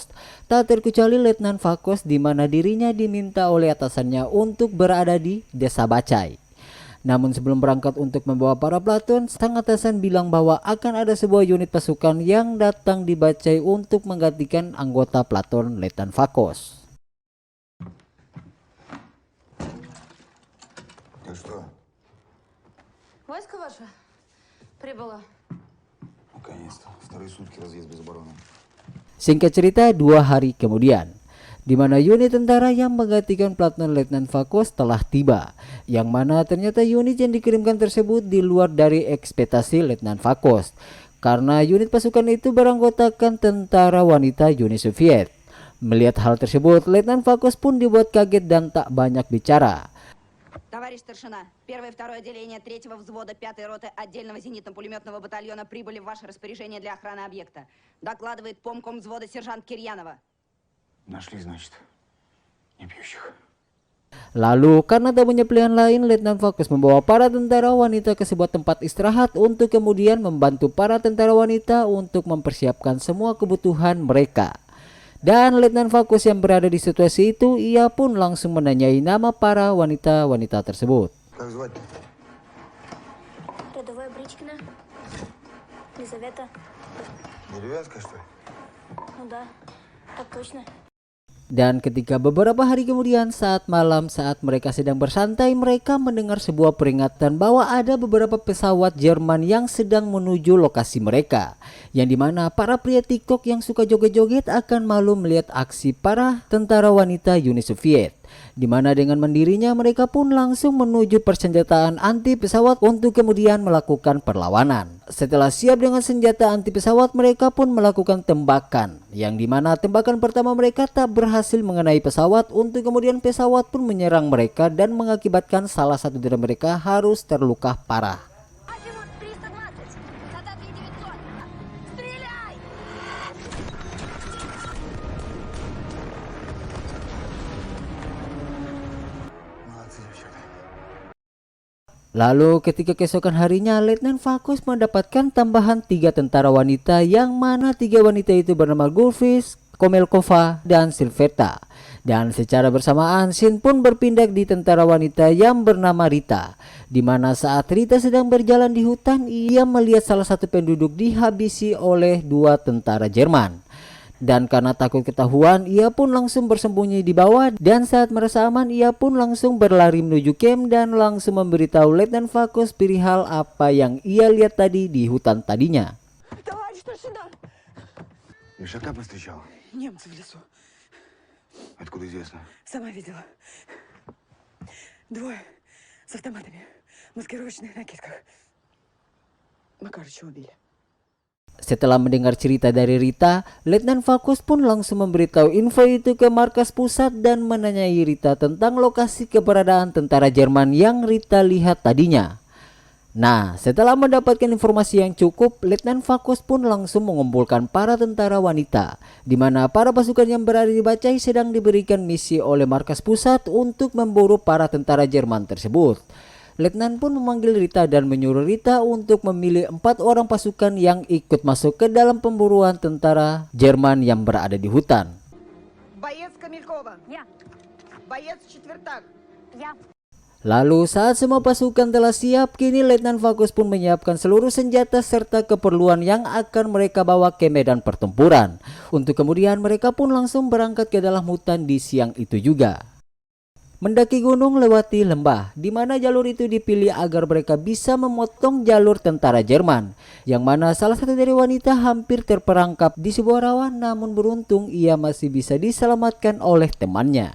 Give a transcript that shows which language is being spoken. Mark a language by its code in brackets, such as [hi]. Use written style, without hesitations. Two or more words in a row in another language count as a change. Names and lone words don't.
[id] Tak terkecuali Letnan Fakos, di mana dirinya diminta oleh atasannya untuk berada di desa Bachai. Namun sebelum berangkat untuk membawa para platoon, sang atasan bilang bahwa akan ada sebuah unit pasukan yang datang di Bachai untuk menggantikan anggota platoon Letnan Fakos. [ru] Войско ваше прибыло. Наконец-то. Вторые сутки разъезд без обороны. [id] Singkat cerita, 2 hari kemudian, di mana unit tentara yang menggantikan platoon Letnan Fakos telah tiba, yang mana ternyata unit yang dikirimkan tersebut di luar dari ekspektasi Letnan Fakos, karena unit pasukan itu beranggotakan tentara wanita Uni Soviet. Melihat hal tersebut, Letnan Fakos pun dibuat kaget dan tak banyak bicara. [ru] Товарищ старшина, 1 и 2 отделение 3-го взвода 5-й роты отдельного зенитно-пулеметного батальона прибыли в ваше распоряжение для охраны объекта. Докладывает помком взвода сержант Кирьянова. Нашли, значит, непьющих. [id] Lalu karena tak punya pilihan lain, Letnan Fakos membawa para tentara wanita ke sebuah tempat istirahat untuk kemudian membantu para tentara wanita untuk mempersiapkan semua kebutuhan mereka. Dan Letnan Fakos yang berada di situasi itu, ia pun langsung menanyai nama para wanita-wanita tersebut. [ru] Как звать? Рядовая Бричкина. Елизавета. Деревенская, что ли? Ну да, так точно. [id] Dan ketika beberapa hari kemudian saat malam saat mereka sedang bersantai, mereka mendengar sebuah peringatan bahwa ada beberapa pesawat Jerman yang sedang menuju lokasi mereka, yang dimana para pria TikTok yang suka joget-joget akan malu melihat aksi para tentara wanita Uni Soviet, dimana dengan mandirinya mereka pun langsung menuju persenjataan anti pesawat untuk kemudian melakukan perlawanan. Setelah siap dengan senjata anti pesawat, mereka pun melakukan tembakan, yang dimana tembakan pertama mereka tak berhasil mengenai pesawat, untuk kemudian pesawat pun menyerang mereka dan mengakibatkan salah satu dari mereka harus terluka parah. [ru] Азимут 320, высота 2900. Стреляй! Молодцы, девчата. [id] Lalu ketika keesokan harinya, Letnan Fakos mendapatkan tambahan 3 tentara wanita, yang mana 3 wanita itu bernama Gulfish, Komelkova, dan Silveta. Dan secara bersamaan Shin pun berpindah di tentara wanita yang bernama Rita, di mana saat Rita sedang berjalan di hutan, ia melihat salah satu penduduk dihabisi oleh 2 tentara Jerman. Dan karena takut ketahuan, ia pun langsung bersembunyi di bawah, dan saat merasa aman ia pun langsung berlari menuju camp dan langsung memberitahu Letnan Fakos perihal apa yang ia lihat tadi di hutan tadinya. [ru] Товарищ старшина! Ишака повстречал? Немцы в лесу. Откуда известно? Сама видела. Двое с автоматами. В маскировочных накидках. Макарыча убили. [id] Setelah mendengar cerita dari Rita, Letnan Vakus pun langsung memberitahu info itu ke markas pusat dan menanyai Rita tentang lokasi keberadaan tentara Jerman yang Rita lihat tadinya. Nah, setelah mendapatkan informasi yang cukup, Letnan Vakus pun langsung mengumpulkan para tentara wanita, di mana para pasukan yang berada di Bacai sedang diberikan misi oleh markas pusat untuk memburu para tentara Jerman tersebut. Letnan pun memanggil Rita dan menyuruh Rita untuk memilih 4 orang pasukan yang ikut masuk ke dalam pemburuan tentara Jerman yang berada di hutan. [ru] Боец Камелькова. Я. Боец Четвертак. Я. [id] Lalu saat semua pasukan telah siap, kini Letnan Vakus pun menyiapkan seluruh senjata serta keperluan yang akan mereka bawa ke medan pertempuran. Untuk kemudian mereka pun langsung berangkat ke dalam hutan di siang itu juga. Mendaki gunung lewati lembah, di mana jalur itu dipilih agar mereka bisa memotong jalur tentara Jerman, yang mana salah satu dari wanita hampir terperangkap di sebuah rawa, namun beruntung ia masih bisa diselamatkan oleh temannya.